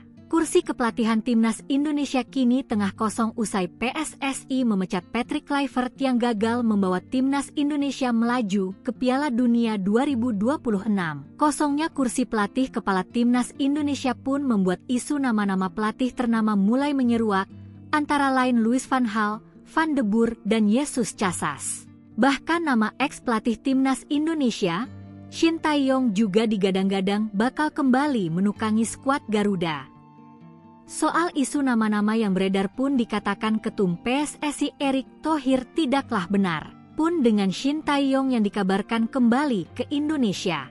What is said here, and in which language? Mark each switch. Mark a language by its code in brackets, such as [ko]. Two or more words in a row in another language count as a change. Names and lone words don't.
[id] Kursi kepelatihan Timnas Indonesia kini tengah kosong usai PSSI memecat Patrick Kluivert yang gagal membawa Timnas Indonesia melaju ke Piala Dunia 2026. Kosongnya kursi pelatih kepala Timnas Indonesia pun membuat isu nama-nama pelatih ternama mulai menyeruak, antara lain Louis van Gaal, Van de Boer, dan Jesus Casas. Bahkan nama ex-pelatih Timnas Indonesia, Shin Tae-yong juga digadang-gadang bakal kembali menukangi skuad Garuda. Soal isu nama-nama yang beredar pun dikatakan Ketum PSSI Erick Thohir tidaklah benar, pun dengan Shin Tae-yong yang dikabarkan kembali ke Indonesia.